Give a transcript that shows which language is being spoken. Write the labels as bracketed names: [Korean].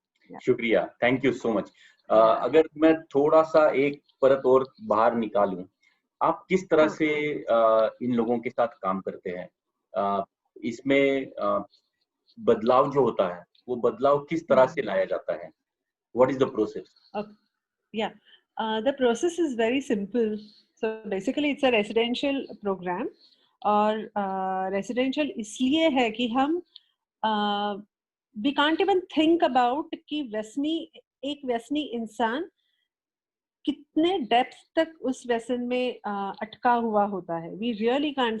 [Hindi] शुक्रिया, [English] Thank you so much. [Hindi] अगर मैं थोड़ा सा एक परत और बाहर निकालूं, आप किस तरह से इन लोगों के साथ काम करते हैं? इसमें बदलाव जो होता है, वो बदलाव किस तरह से लाया जाता है? [English] What is the process? Yeah, the process is very simple. So basically it's a residential program, [Hindi] और residential इसलिए है कि हम [English] we can't even think about [Hindi] कि एक व्यसनी इंसान कितने डेप्थ तक उस व्यसन में अटका हुआ होता है। [English] We really can't.